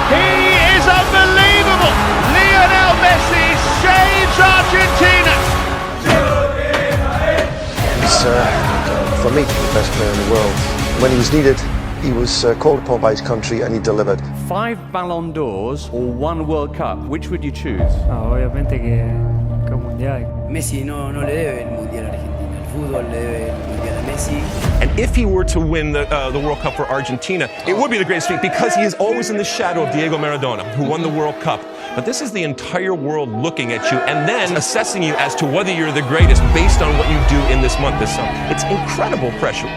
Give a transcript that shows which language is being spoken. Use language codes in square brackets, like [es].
[en] He is unbelievable. Lionel Messi saves Argentina. He's, for me, the best player in the world. When he was needed, he was called upon by his country and he delivered. 5 Ballon d'Ors or 1 World Cup, which would you choose? [es] Obviamente que un mundial. Messi no le debe el mundial a Argentina. El fútbol le debe el mundial a Messi. [en] And if he were to win the World Cup for Argentina, it would be the greatest feat because he is always in the shadow of Diego Maradona, who won the World Cup. But this is the entire world looking at you and then assessing you as to whether you're the greatest based on what you do in this month, this summer. It's incredible pressure.